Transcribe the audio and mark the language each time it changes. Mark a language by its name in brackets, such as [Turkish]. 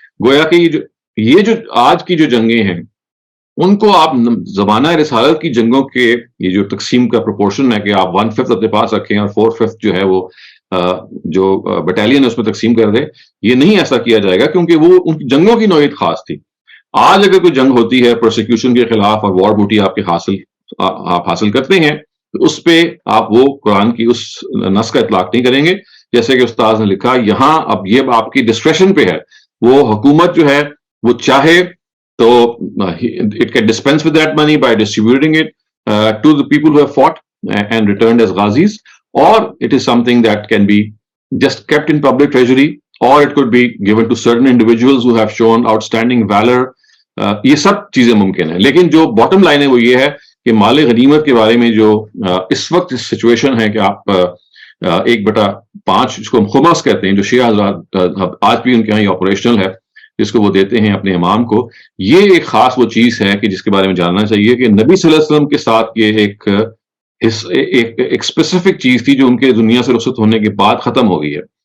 [Urdu] گویا کہ یہ جو آج کی جو جنگیں ہیں ان کو آپ زمانہ رسالت کی جنگوں کے یہ جو تقسیم کا پروپورشن ہے کہ آپ 1/5 اپنے پاس رکھیں اور 4/5 جو ہے وہ جو بٹالین ہے اس میں تقسیم کر دے, یہ نہیں ایسا کیا جائے گا کیونکہ وہ ان کی جنگوں کی نوعیت خاص تھی. آج اگر کوئی جنگ ہوتی ہے پروسیکیوشن کے خلاف اور وار بوٹی آپ حاصل کرتے ہیں تو اس پہ آپ وہ قرآن کی اس نص کا اطلاق نہیں کریں گے. جیسے کہ استاذ نے لکھا یہاں اب یہ آپ کی ڈسکریشن پہ ہے, وہ حکومت جو ہے وہ چاہے تو [English] it can dispense with that money by distributing it to the people who have fought and returned as ghazis, or it is something that can be just kept in public treasury, or it could be given to certain individuals who have shown outstanding valor. [Urdu] یہ سب چیزیں ممکن ہیں, لیکن جو bottom line ہے وہ یہ ہے کہ مال غنیمت کے بارے میں جو اس وقت سچویشن ہے کہ آپ 1/5 جس کو ہم خمس کہتے ہیں، جو شیعہ حضرات آج بھی ان کے یہاں یہ آپریشنل ہے، جس کو وہ دیتے ہیں اپنے امام کو، یہ ایک خاص وہ چیز ہے کہ جس کے بارے میں جاننا چاہیے کہ نبی صلی اللہ علیہ وسلم کے ساتھ یہ ایک اسپیسیفک چیز تھی جو ان کے دنیا سے رخصت ہونے کے بعد ختم ہو گئی ہے.